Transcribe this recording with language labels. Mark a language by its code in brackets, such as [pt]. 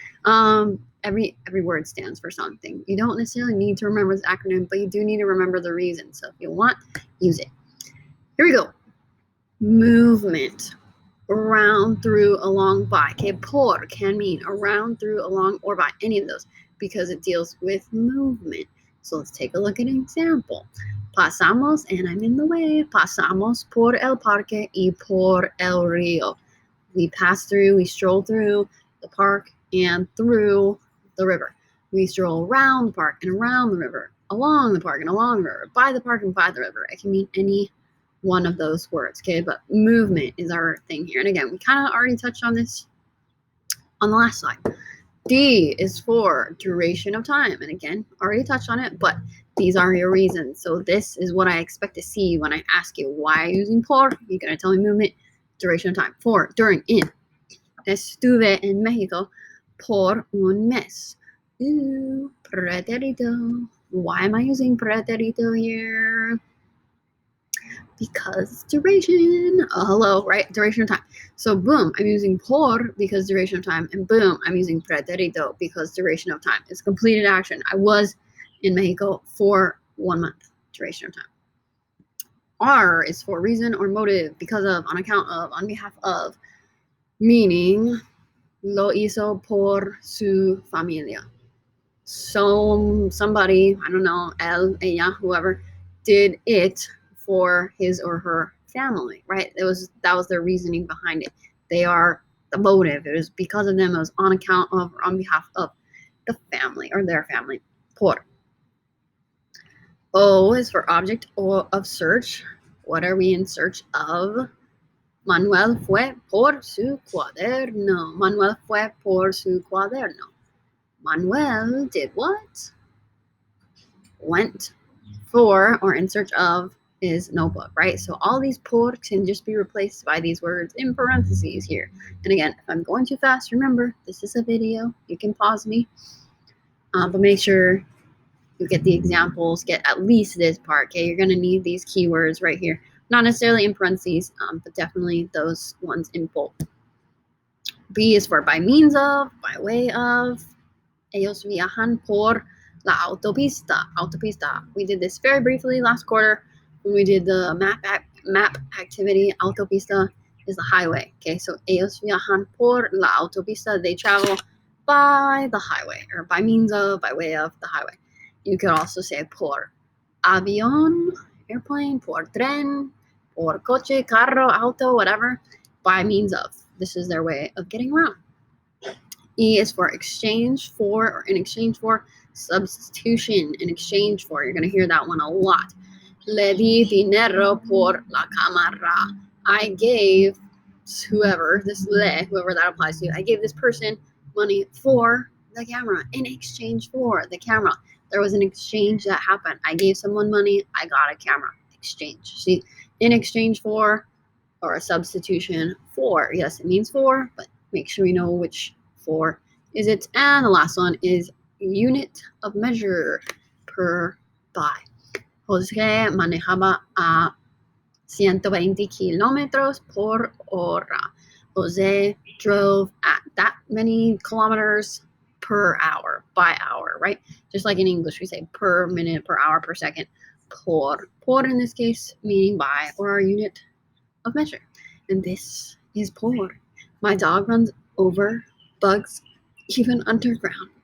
[en] Every word stands for something. You don't necessarily need to remember this acronym, but you do need to remember the reason. So if you want, use it. Here we go. Movement. Around, through, along, by. Okay, por can mean around, through, along, or by, any of those, because it deals with movement. So let's take a look at an example. [es] Pasamos, [en] and I'm in the way, [es] pasamos por el parque y por el río. [en] We pass through, we stroll through the park and through the river. We stroll around the park and around the river, along the park and along the river, by the park and by the river. It can mean any one of those words, okay? But movement is our thing here. And again, we kind of already touched on this on the last slide. D is for duration of time. And again, already touched on it, but these are your reasons. So this is what I expect to see when I ask you, why are you using por? You're going to tell me movement, duration of time. For, during, in. [es] Estuve en Mexico por un mes. [en] Ooh, pretérito. Why am I using pretérito here? Because duration. Hello, right? Duration of time. So boom, I'm using por because duration of time, and boom, I'm using pretérito because duration of time. It's completed action. I was in Mexico for 1 month. Duration of time. R is for reason or motive, because of, on account of, on behalf of, meaning [es] lo hizo por su familia. [en] So somebody, I don't know, él, ella, whoever, did it for his or her family, right? That was their reasoning behind it. They are the motive. It was because of them. It was on account of, or on behalf of the family or their family. Por. O is for object of search. What are we in search of? [es] Manuel fue por su cuaderno. Manuel fue por su cuaderno. [en] Manuel did what? Went for, or in search of, is notebook, right? So all these por can just be replaced by these words in parentheses here. And again, if I'm going too fast, remember, this is a video. You can pause me. But make sure you get the examples, get at least this part, okay? You're going to need these keywords right here. Not necessarily in parentheses, but definitely those ones in bold. B is for by means of, by way of. [es] Ellos viajan por la autopista. Autopista. [en] We did this very briefly last quarter when we did the map activity. Autopista is the highway. Okay, so [es] ellos viajan por la autopista. [en] They travel by the highway, or by means of, by way of the highway. You could also say [es] por avión, [en] airplane, [es] por tren, por coche, [en] carro, auto, whatever, by means of. This is their way of getting around. E is for exchange for, or in exchange for. Substitution, in exchange for. You're going to hear that one a lot. [es] Le di dinero por la cámara. [en] I gave whoever that applies to, I gave this person money for the camera, in exchange for the camera. There was an exchange that happened. I gave someone money, I got a camera. Exchange. See, in exchange for, or a substitution for. Yes, it means for, but make sure you know which for is it. And the last one is unit of measure, per, by. [es] Jose manejaba a 120 kilómetros por hora. [en] Jose drove at that many kilometers per hour, by hour, right? Just like in English, we say per minute, per hour, per second. Por in this case, meaning by, or our unit of measure. And this is por. My dog runs over bugs, even underground.